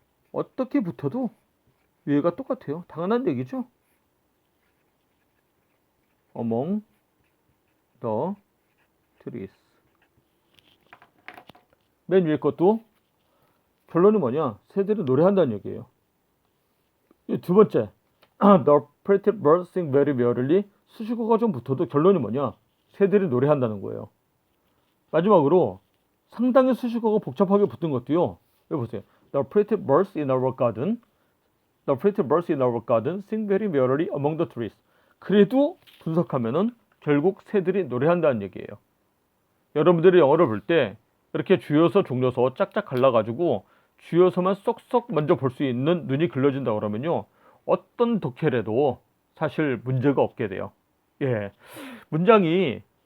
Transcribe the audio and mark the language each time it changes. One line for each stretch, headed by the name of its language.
Korean: 어떻게 붙어도 위에가 똑같아요. 당연한 얘기죠.
English: Among the trees.
Korean: 맨 위에 것도 결론이 뭐냐? 새들이 노래한다는 얘기예요. 두 번째,
English: The pretty birds sing very merrily.
Korean: 수식어가 좀 붙어도 결론이 뭐냐? 새들이 노래한다는 거예요. 마지막으로 상당히 수식어가 복잡하게 붙은 것도요. 여기 보세요.
English: The pretty birds in our garden. The pretty birds in our garden sing very merrily among the trees.
Korean: 그래도 분석하면은 결국 새들이 노래한다는 얘기예요. 여러분들이 영어를 볼 때 이렇게 주요서, 종료서 짝짝 갈라가지고 주요서만 쏙쏙 먼저 볼 수 있는 눈이 길러진다 그러면요, 어떤 독해라도 사실 문제가 없게 돼요. 예, 문장이